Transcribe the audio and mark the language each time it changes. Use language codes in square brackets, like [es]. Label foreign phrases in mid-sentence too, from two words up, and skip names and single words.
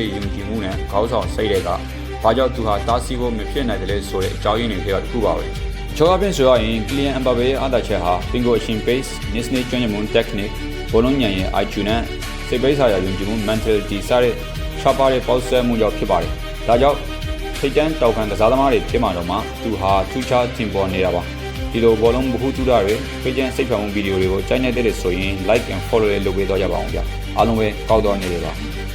[my] ယုံကြည်မှုနဲ့ခေါင်းဆောင်စိတ်တွေကဘာကြောင့်သူဟာတားဆီးဖို့မဖြစ်နိုင်တယ်လဲဆိုတဲ့အကြောင်းရင်းတွေထဲကတစ်ခုပါပဲချောအပြင်ဆိုရရင်ကလီယန်အမ်ဘာဘေရဲ့အားသာချက်ဟာပင်ကိုအရှင် [en] pace niche [my] နဲ့ကျွမ်းကျင်မှု technique ဘောလုံးဉာဏ်ရဲ့ IQ နဲ့စိတ်ပိုင်းဆိုင်ရာယုံကြည်မှု mentality စတဲ့ရှားပါတဲ့ပေါက်ဆက်မှုကြောင့်ဖြစ်ပါတယ်ဒါကြောင့်ထိပ်တန်းတောက်ခံကစားသမားတွေဖြစ်မှတော့မှသူဟာထူးခြားတင်ပေါ်နေတာပါဒီလိုဘောလုံးဗဟုသုတတွေဖိကျန်းစိတ်ဖြောင်းမှုဗီဒီယိုတွေကိုကြိုက်နေတဲ့ဆိုရင် [en] like and follow [my] လေးလုပ်ပေးတော့ကြပါအောင်ဗျအားလုံးပဲကောက်တော့နေကြပါ